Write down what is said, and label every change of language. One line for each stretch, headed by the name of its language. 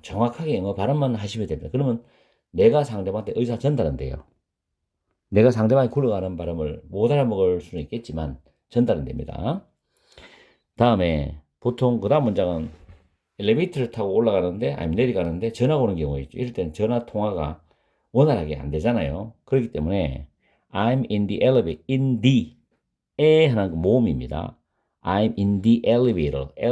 Korean: 정확하게 영어 발음만 하시면 됩니다. 그러면 내가 상대방한테 의사 전달은 돼요. 내가 상대방이 굴러가는 발음을 못 알아먹을 수는 있겠지만 전달은 됩니다. 다음에 보통 그 다음 문장은 엘리베이터를 타고 올라가는데 아니면 내려가는데 전화가 오는 경우가 있죠. 이럴 때는 전화 통화가 원활하게 안 되잖아요. 그렇기 때문에
English: I'm in the elevator. in the
Korean: 에 하는 모음입니다.
English: I'm in the elevator.